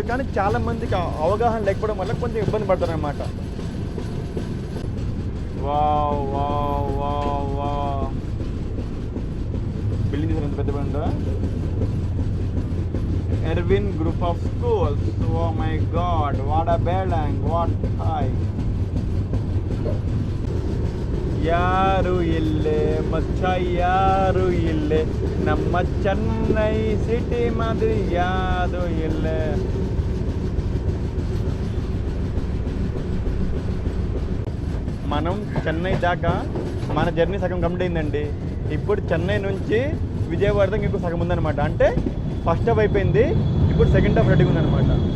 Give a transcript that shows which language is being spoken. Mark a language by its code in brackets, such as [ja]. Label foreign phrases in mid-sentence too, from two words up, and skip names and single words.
[te] కానీ చాలా మందికి అవగాహన లేకపోవడం వల్ల కొంచెం ఇబ్బంది పడతారనమాట. వావ్ వావ్ వావ్ వావ్, బిల్డింగ్ ఎంత పెద్ద ఉందా. ఎర్విన్ గ్రూప్ ఆఫ్ స్కూల్స్. [en] Oh my god, what a building, what high. [kn] ಯಾರು ಇಲ್ಲೇ ಮಚ್ಚ ಯಾರು ಇಲ್ಲೇ, ನಮ್ಮ ಚೆನ್ನೈ ಸಿಟಿ ಮಾದರಿ ಯಾರು ಇಲ್ಲೇ. [te] మనం చెన్నై దాకా మన జర్నీ సగం కంప్లీట్ అయిందండి. ఇప్పుడు చెన్నై నుంచి విజయవాడ దాకా ఇంకో సగం ఉందన్నమాట. అంటే [en] first half [te] అయిపోయింది, ఇప్పుడు [en] second half [te] రెడీగా ఉందన్నమాట.